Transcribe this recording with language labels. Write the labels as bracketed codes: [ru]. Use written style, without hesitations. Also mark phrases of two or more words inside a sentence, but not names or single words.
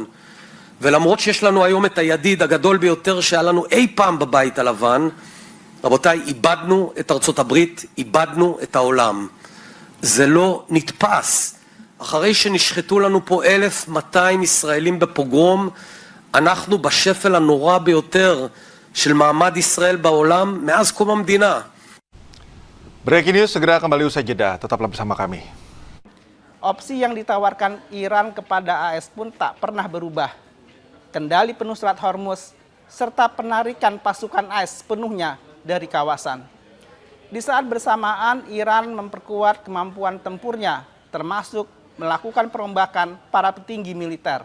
[he] ולמרות שיש לנו היום את הידיד הגדול ביותר שהיה לנו אי פעם בבית הלבן, רבותיי, איבדנו את ארצות הברית, איבדנו את העולם. זה לא נתפס. אחרי שנשחטו לנו פה 1,200 ישראלים בפוגרום, אנחנו בשפל הנורא ביותר של מעמד ישראל בעולם מאז קום המדינה. [id] Breaking News segera kembali usai jeda. Tetaplah bersama kami. Opsi yang ditawarkan Iran kepada AS pun tak pernah berubah. Kendali penuh Selat Hormuz, serta penarikan pasukan AS sepenuhnya dari kawasan. Di saat bersamaan, Iran memperkuat kemampuan tempurnya, termasuk melakukan perombakan para petinggi militer.